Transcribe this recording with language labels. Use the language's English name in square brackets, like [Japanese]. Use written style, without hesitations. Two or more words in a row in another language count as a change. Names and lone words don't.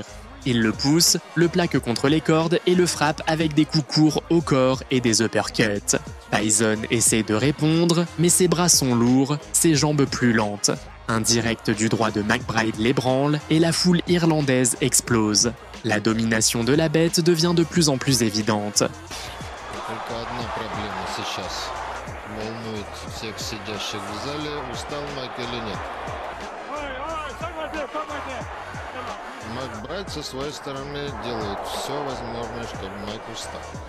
[French] Il le pousse, le plaque contre les cordes et le frappe avec des coups courts au corps et des uppercuts. Tyson essaie de répondre, mais ses bras sont lourds, ses jambes plus lentes. Un direct du droit de McBride l'ébranle et la foule irlandaise explose. La domination de la bête devient de plus en plus évidente. [Russian] Только одна проблема сейчас. Волнует всех сидящих в зале, устал Майк или нет. McBride со своей стороны делает все возможное, чтобы Майк устал.